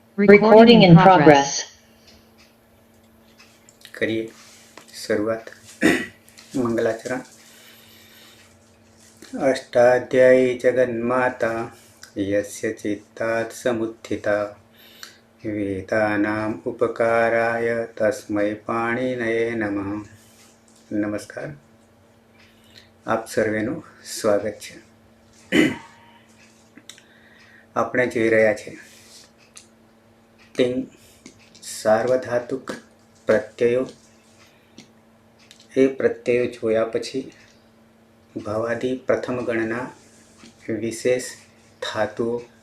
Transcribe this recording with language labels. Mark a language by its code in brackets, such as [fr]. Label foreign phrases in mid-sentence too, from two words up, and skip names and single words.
[en] Recording in progress. [hi] करिए शुरुआत। मंगलाचरण। [sa] अष्टाध्यायी जगन्माता यस्य चित्तात् समुत्थिता वेदानाम् उपकाराय तस्मै पाणिनये नमः। [hi] नमस्कार, [gu] આપ સર્વેનું સ્વાગત છે। આપણે જોઈ રહ્યા છે ટિંગ સાર્વધાતુક પ્રત્યયો। એ પ્રત્યયો જોયા પછી ભવાદી પ્રથમ ગણના વિશેષ ધાતુઓ।